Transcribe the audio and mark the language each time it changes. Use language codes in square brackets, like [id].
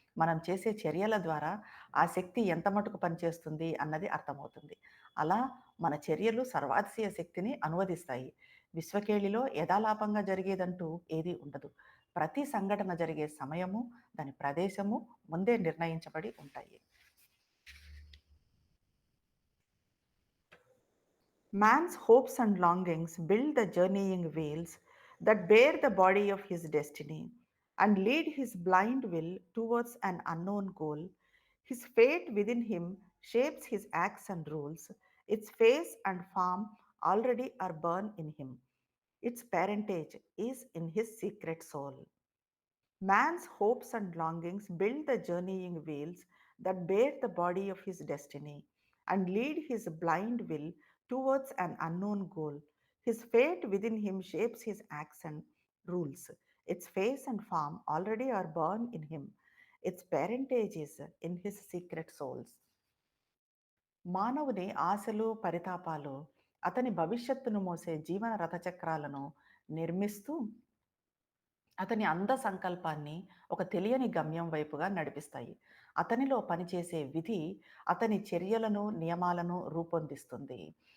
[te] మనం చేసే చర్యల ద్వారా ఆ శక్తి ఎంత మటుకు పనిచేస్తుంది అన్నది అర్థమవుతుంది. అలా మన చర్యలు సర్వాతిశయ శక్తిని అనువదిస్తాయి. విశ్వకేళిలో యథాలాపంగా జరిగేదంటూ ఏదీ ఉండదు. ప్రతి సంఘటన జరిగే సమయము, దాని ప్రదేశము ముందే నిర్ణయించబడి ఉంటాయి. [en] Man's hopes and longings build the journeying wheels that bear the body of his destiny and lead his blind will towards an unknown goal. His fate within him shapes his acts and rules. Its face and form already are born in him. Its parentage is in his secret soul. Man's hopes and longings build the journeying wheels that bear the body of his destiny and lead his blind will towards an unknown goal. His fate within him shapes his action, rules. Its face and form already are born in him. Its parentage is in his secret souls. [te] మానవుని ఆశలు, పరితాపాలు అతని భవిష్యత్తును మోసే జీవన రథచక్రాలను నిర్మిస్తూ అతని అంద సంకల్పాన్ని ఒక తెలియని గమ్యం వైపుగా నడిపిస్తాయి. అతనిలో పనిచేసే విధి అతని చర్యలను, నియమాలను రూపొందిస్తుంది.